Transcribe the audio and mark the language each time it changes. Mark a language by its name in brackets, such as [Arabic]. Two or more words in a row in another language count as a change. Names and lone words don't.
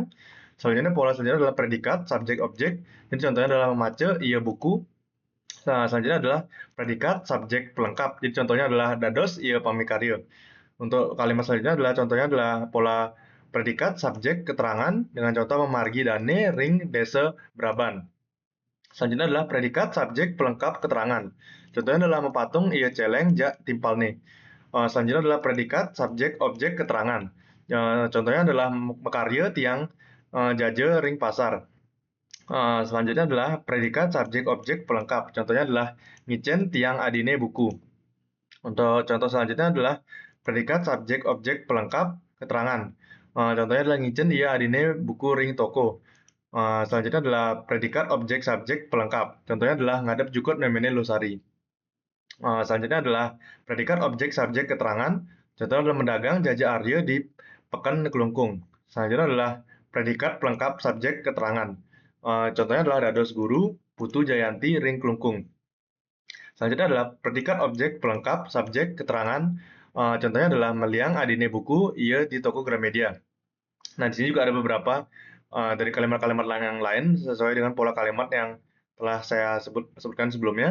[Indonesian] Selanjutnya pola selanjutnya adalah predikat, subjek, objek, jadi contohnya adalah [Balinese] memace, iya buku. [Indonesian] Nah, selanjutnya adalah predikat, subjek, pelengkap, jadi contohnya adalah [Balinese] dados, iya pamikarya. [Indonesian] Untuk kalimat selanjutnya adalah contohnya adalah pola predikat, subjek, keterangan dengan contoh [Balinese] memargi dane, ring, desa, braban. [Indonesian] Selanjutnya adalah predikat, subjek, pelengkap, keterangan. Contohnya adalah [Balinese] mepatung, iya celeng, jak, timpal nih. [Indonesian] Selanjutnya adalah predikat, subjek, objek, keterangan. Contohnya adalah [Balinese] mekarya, tiang, jaje, ring, pasar. [Indonesian] Selanjutnya adalah predikat, subjek, objek, pelengkap. Contohnya adalah [Balinese] ngicen, tiang, adine, buku. [Indonesian] Untuk contoh selanjutnya adalah predikat, subjek, objek, pelengkap, keterangan. Contohnya adalah [Balinese] ngicen, iya, adine, buku, ring, toko. [Indonesian] Selanjutnya adalah predikat, objek, subjek, pelengkap. Contohnya adalah [Balinese] ngadep jukut memene losari. [Indonesian] Selanjutnya adalah predikat, objek, subjek, keterangan. Contohnya adalah [Balinese] mendagang, jajah arya di pekan kelungkung. [Indonesian] Selanjutnya adalah predikat, pelengkap, subjek, keterangan. Contohnya adalah [Balinese] dados guru, putu Jayanti, ring kelungkung. [Indonesian] Selanjutnya adalah predikat, objek, pelengkap, subjek, keterangan. Contohnya adalah [Balinese] meliang adine buku, ia di toko Gramedia. [Indonesian] Nah, di sini juga ada beberapa dari kalimat-kalimat yang lain sesuai dengan pola kalimat yang telah saya sebutkan sebelumnya.